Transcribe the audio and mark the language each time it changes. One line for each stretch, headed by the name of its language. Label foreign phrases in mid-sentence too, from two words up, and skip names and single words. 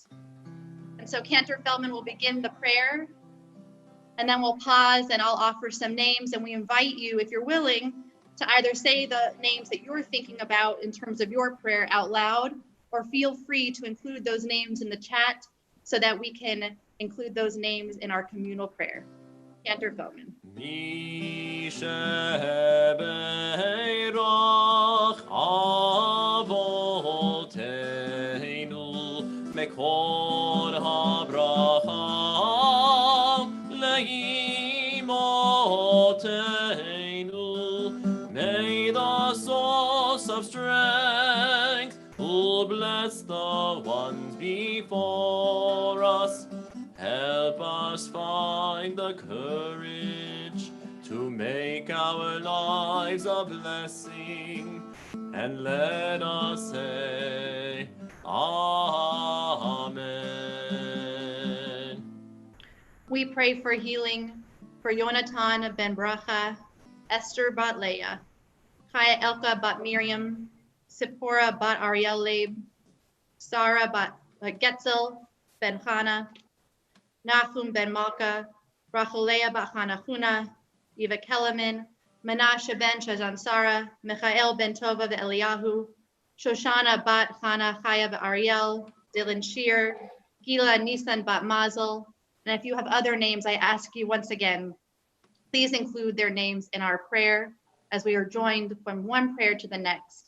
English: And so Cantor Feldman will begin the prayer, and then we'll pause and I'll offer some names, and we invite you, if you're willing, to either say the names that you're thinking about in terms of your prayer out loud, or feel free to include those names in the chat so that we can include those names in our communal prayer. Cantor Feldman.
Hebrew: מי שברך אבותינו מקור הברכה לאמותינו.
English: May the source of strength who bless the ones before us help us find the courage to make our lives a blessing, and let us say, Amen. We pray for healing for Yonatan ben Bracha, Esther bat Leah, Chaya Elka bat Miriam, Sipporah bat Ariel Leib, Sarah bat Getzel ben Chana, Nahum ben Malka, Racholea bat Hanachuna, Eva Keleman, Menashe ben Shazan Sarah, Michael ben Tova ve'Eliyahu, Shoshana bat Chana Chaya ve'Ariel, Dylan Shear, Gila Nisan bat Mazel. And if you have other names, I ask you once again, please include their names in our prayer as we are joined from one prayer to the next.